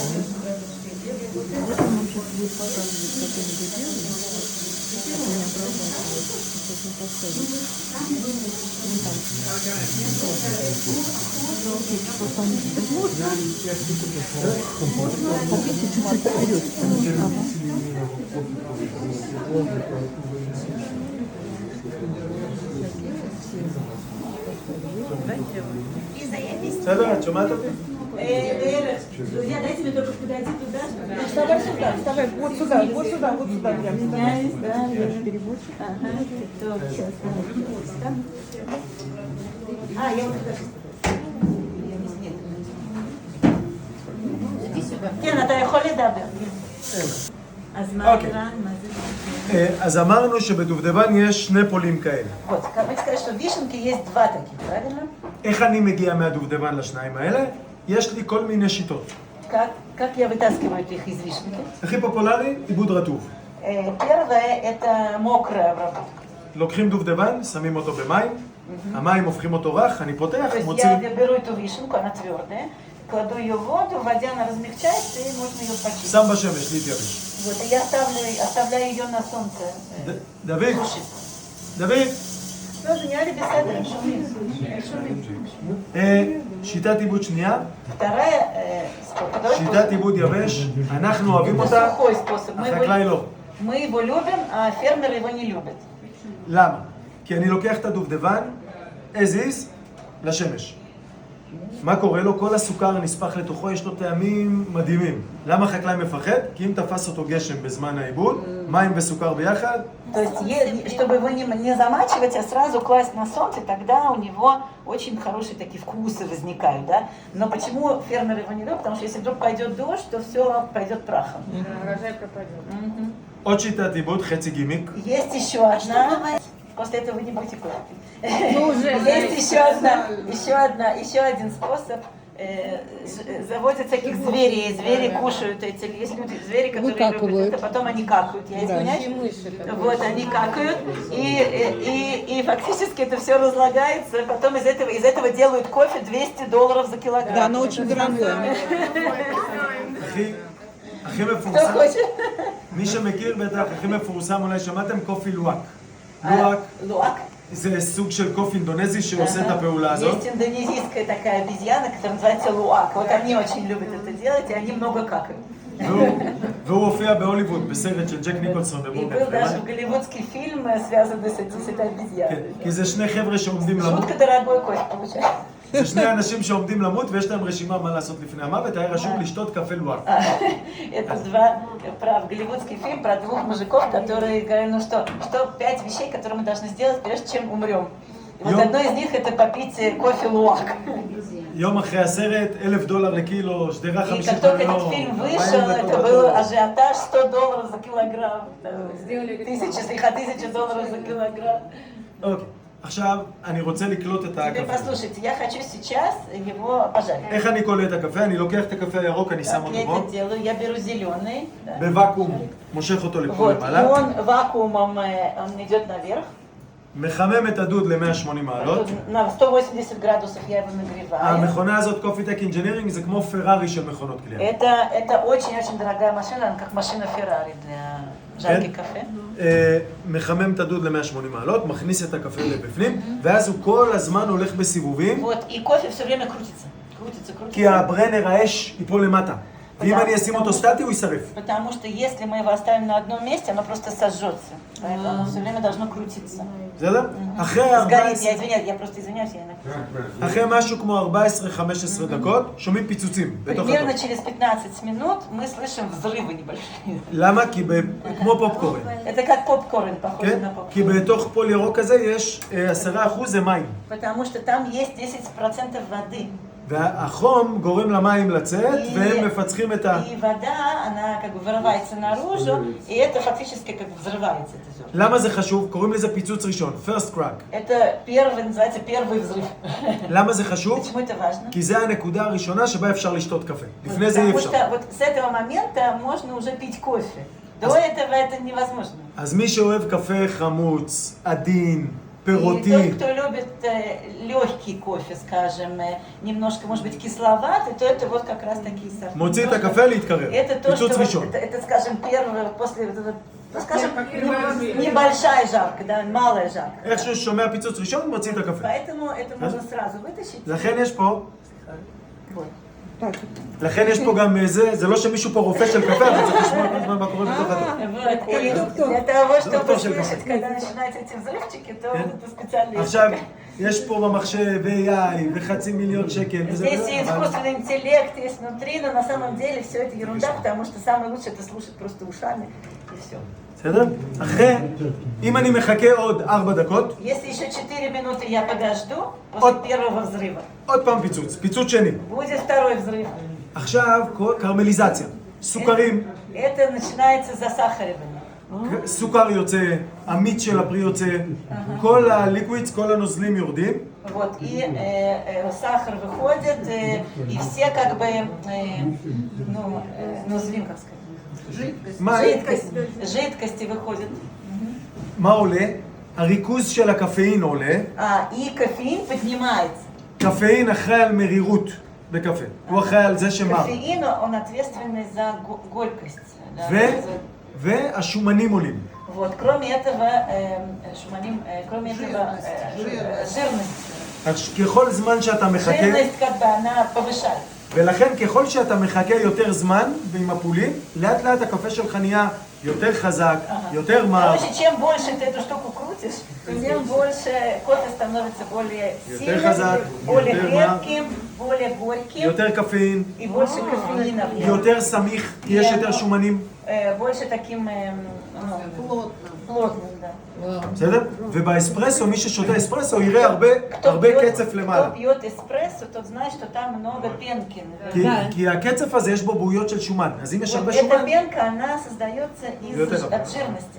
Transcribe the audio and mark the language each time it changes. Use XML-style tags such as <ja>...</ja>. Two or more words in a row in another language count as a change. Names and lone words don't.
<ru>Вот он сейчас будет показывать, как они это делают, как они обрабатывают. Сейчас мы поставим. Вон там. Просто они хотите чуть-чуть вперед.</ru> <he>בסדר, את שומעת אותי?</he> <ru>Друзья, дайте мне только подойти туда. Вставай сюда, вставай, вот сюда, вот сюда, вот сюда. Извиняюсь, да. Переводчик. Ага, точно. А, я вот</ru> <he>כן, אתה יכול לדבר. אז מה איראן? מה זה? אז אמרנו שבדובדבן יש שני פולים כאלה.</he> <ru>Вот, вы сказали, что в вишенке есть два таких, правильно?</ru> <he>איך אני מגיע מהדובדבן לשניים האלה? יש לי כל מיני שיטות.</he> <ru>Как я вытаскиваю их из вишенки?</ru> <he>הכי פופולרי, עיבוד רטוב.</he> <ru>Первое – это мокрая обработка.</ru> <he>לוקחים דובדבן, שמים אותו במים, המים הופכים אותו רך, אני פותח,</he> <ru>То есть</ru> <he>מוציא...</he> <ru>я беру эту вишенку, она твердая, кладу ее в воду, водя она размягчается, и можно ее почистить.</ru> <he>שם בשמש, להתייבש.</he> <ru>Вот, и я оставляю ее на солнце.</ru> <he>דוד,</he> <ru>Сушить.</ru> <he>דוד,</he> <ru>Ну, заняли беседы, шумит.</ru> <he>שיטת עיבוד שנייה,</he> <ru>Вторая, второй</ru> <he>שיטת</he> <ru>способ.</ru> <he>עיבוד יבש, אנחנו אוהבים</he> <ru>Это</ru> <he>אותה,</he> <ru>сухой способ.</ru> <he>החקלאי לא.</he> <ru>Мы его любим, а фермеры его не любят.</ru> <he>למה? כי אני לוקח את הדובדבן,</he> <en>as is,</en> <he>לשמש. מה קורה לו? כל הסוכר נספח לתוכו, יש לו טעמים מדהימים. למה החקלאי מפחד? כי אם תפס אותו גשם בזמן העיבוד, מים וסוכר ביחד,</he> <ru>То есть, чтобы его не замачивать, а сразу класть на солнце, тогда у него очень хорошие такие вкусы возникают, да? Но почему фермеры его не любят? Потому что если вдруг пойдет дождь, то все пойдет прахом. Урожай пропадет.</ru> <he>עוד שיטת עיבוד, חצי גימיק.</he> <ru>Есть еще одна. После этого вы не будете кушать. Ну, уже, Есть еще один способ. Заводят таких зверей, звери кушают эти, есть люди, звери, которые любят это, потом они какают, я извиняюсь, вот они какают, и фактически это все разлагается, потом из этого делают кофе $200 за килограмм. Да, оно очень дорогое.</ru> <he>הכי</he> <ru>Кто</ru> <he>מפורסם,</he> <ru>хочет?</ru> <he>מי שמכיר בטח, הכי מפורסם, אולי שמעתם קופי לואק.</he> <ru>Луак.</ru> <he>זה סוג של קוף אינדונזי שעושה את הפעולה הזאת.</he> <ru>Есть индонезийская такая обезьяна, которая называется луак. Вот они очень любят это делать, и они много какают.</ru> <he>והוא הופיע בהוליווד בסרט של ג'ק ניקולסון</he> <ru>И</ru> <he>בבורגר</he> <ru>был даже</ru> <he>פרימן.</he> <ru>голливудский фильм, связанный с этой обезьяной.</ru> <he>כי זה שני חבר'ה שעומדים למות.</he> <ru>Жутко дорогой кофе получается.</ru> <he>זה שני אנשים שעומדים למות ויש להם רשימה מה לעשות לפני המוות, היה רשום לשתות קפה לואק.</he> <ru>Это голливудский фильм про двух мужиков, которые говорят, ну что 5 вещей, которые мы должны сделать, прежде чем умрем. И вот одно из них это попить кофе луак.</ru> <he>יום אחרי הסרט, $1,000 לקילו, שדרה</he> <ru>И 50 как только этот</ru> <he>קילו.</he> <ru>фильм вышел, это был ажиотаж $100 за килограмм. $1000 за килограмм.</ru> <he>אוקיי, עכשיו אני רוצה לקלוט את</he> <ru>Теперь</ru> <he>הקפה.</he> <ru>послушайте, я хочу сейчас его пожарить.</ru> <he>איך אני קולט את הקפה? אני לוקח את הקפה הירוק, אני שם</he> <ru>Как</ru> <he>אותו</he> <ru>я</ru> <he>בו.</he> <ru>это делаю? Я беру зеленый. Да.</ru> <he>בוואקום, מושך אותו לפה</he> <ru>Вот, и</ru> <he>למעלה.</he> <ru>он вакуумом он идет наверх.</ru> <he>מחמם את הדוד ל-180 מעלות.</he> <ru>На 180 градусов я его нагреваю.</ru> <he>המכונה הזאת, קופי טק אינג'ינירינג, זה כמו פרארי של מכונות קלייה.</he> <ru>Это очень-очень дорогая машина, она как машина Феррари для жарки кафе.</ru> <he>מחמם את הדוד ל-180 מעלות, מכניס את הקפה לבפנים, ואז הוא כל הזמן הולך בסיבובים,</he> <ru>Вот, и кофе все время крутится.</ru> <he>כי הברנר, האש, ייפול למטה. ואם אני אשים אותו סטטי, הוא יישרף.</he> <ru>Потому что если мы его оставим на одном месте, оно просто сожжется. Поэтому все время должно крутиться.</ru> <he>בסדר? אחרי</he> <ru>Сгорит, я извиняюсь, я просто извиняюсь, я иногда.</ru> <he>אחרי משהו כמו 14-15 דקות, שומעים פיצוצים בתוך</he> <ru>Примерно</ru> <he>הדוד.</he> <ru>через 15 минут мы слышим взрывы небольшие.</ru> <he>למה? כי כמו פופקורן.</he> <ru>Это как попкорн, похоже</ru> <he>כן?</he> <ru>на</ru> <he>כי</he> <ru>попкорн.</ru> <he>בתוך פול ירוק כזה יש 10% זה מים.</he> <ru>Потому что там есть 10% воды.</ru> <he>והחום גורם למים לצאת, והם מפצחים את ה...</he> <ru>И вода, она как бы вырывается наружу, и это фактически как бы взрывается это зерно.</ru> <he>למה זה חשוב? קוראים לזה פיצוץ ראשון,</he> <en>first crack.</en> <ru>Это первый, называется первый взрыв.</ru> <he>למה זה חשוב?</he> <ru>Почему это важно?</ru> <he>כי זה הנקודה הראשונה שבה אפשר לשתות קפה. לפני זה אי</he> <ru>Потому</ru> <he>אפשר.</he> <ru>что вот с этого момента можно уже пить кофе. До этого это невозможно.</ru> <he>אז מי שאוהב קפה חמוץ, עדין,</he> <ru>И</ru> <he>פירותי,</he> <ru>тот, кто любит легкий кофе, скажем, немножко, может быть, кисловатый, то это вот как раз такие сорта.</ru> <he>מוציא את הקפה להתקרר.</he> <ru>Это то, что,</ru> <he>פיצוץ ראשון.</he> <ru>это, скажем, первое, после, ну, скажем, небольшая жарка, да, малая жарка.</ru> <he>איך שהוא שומע פיצוץ ראשון, מוציא את הקפה.</he> <ru>Поэтому это можно сразу вытащить.</ru> <he>לכן יש פה,</he> <ru>Вот. Так,</ru> <he>לכן יש פה גם זה לא שמישהו פה רופא של קפה, אבל צריך לשמוע כל הזמן מה קורה בתוך התור.</he> <ru>Вот. И для того, чтобы слышать, когда начинаются эти взрывчики, то это специалист.</ru> <he>עכשיו, יש פה במחשב AI וחצי מיליון שקל.</he> <ru>Здесь и искусственный интеллект есть внутри, но на самом деле все это ерунда, потому что самое лучшее это слушать просто ушами и все.</ru> <he>בסדר? אחרי, אם אני מחכה עוד 4 דקות,</he> <ru>Если еще 4 минуты я подожду после первого взрыва,</ru> <he>עוד פעם פיצוץ, פיצוץ שני.</he> <ru>будет второй взрыв.</ru> <he>עכשיו, קרמליזציה. סוכרים,</he> <ru>Это начинается засахаривание.</ru> <he>סוכר יוצא, המיץ של הפרי יוצא, כל הליקווידס, כל הנוזלים יורדים.</he> <ru>Вот, и сахар выходит, и все как бы, нозлим, как сказать, жидкости выходят.</ru> <he>מה עולה? הריכוז של הקפאין עולה.</he> <ru>И кофеин поднимается.</ru> <he>קפאין אחראי על מרירות בקפה. הוא אחראי על זה שמר.</he> <ru>Кофеин, он ответственный за горькость. Да,</ru> <he>והשומנים עולים.</he> <ru>Вот, кроме этого, жирность.</ru> <he>ככל זמן שאתה מחכה,</he> <ru>Жирность как бы она повышает.</ru> <he>ולכן ככל שאתה מחכה יותר זמן ועם הפולים, לאט לאט הקפה שלך נהיה יותר חזק, יותר מר.</he> <ru>Короче, чем больше ты эту штуку крутишь, тем больше кофе становится более сильным, более крепким, более горьким,</ru> <he>יותר קפאין,</he> <ru>и больше кофеина в нем.</ru> <he>יותר סמיך, כי יש יותר שומנים.</he> <ru>Больше таким плотным, да.</ru> <he>בסדר? ובאספרסו, מי ששותה אספרסו יראה הרבה קצף למעלה.</he> <ru>Кто пьет эспрессо, тот знает, что там много пенки.</ru> <he>כי הקצף הזה יש בו בועיות של שומן. אז אם יש הרבה</he> <ru>Эта</ru> <he>שומן...</he> <ru>пенка, она создается от жирности.</ru>